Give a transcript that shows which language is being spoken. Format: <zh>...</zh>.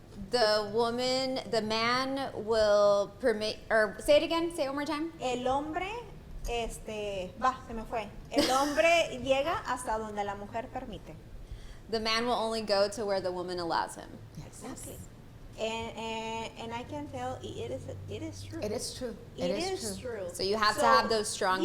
<en>The woman, the man will permit, or say it again, say it one more time.</en> <es>El hombre, se me fue. El hombre llega hasta donde la mujer permite.</es> <en>The man will only go to where the woman allows him. Exactly. And I can tell it is true. It is true. It is true. So you have to have those strong</en>